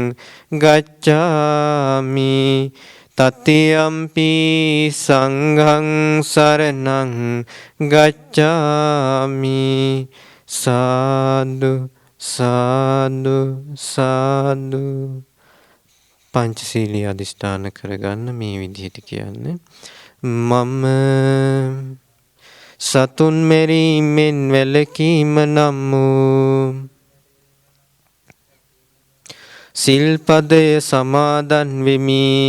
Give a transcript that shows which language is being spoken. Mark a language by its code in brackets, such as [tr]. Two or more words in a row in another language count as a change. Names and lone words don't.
[pi] ගච්ඡාමි තතියම්පි සංඝං සරණං ගච්ඡාමි [si] සාදු සාදු සාදු පංචශීලී අධිෂ්ඨාන කරගන්න මේ විදිහට කියන්නේ මම සතුන් මෙරීමෙන් වැළකීම නම් වූ සිල්පදය සමාදන් වෙමි.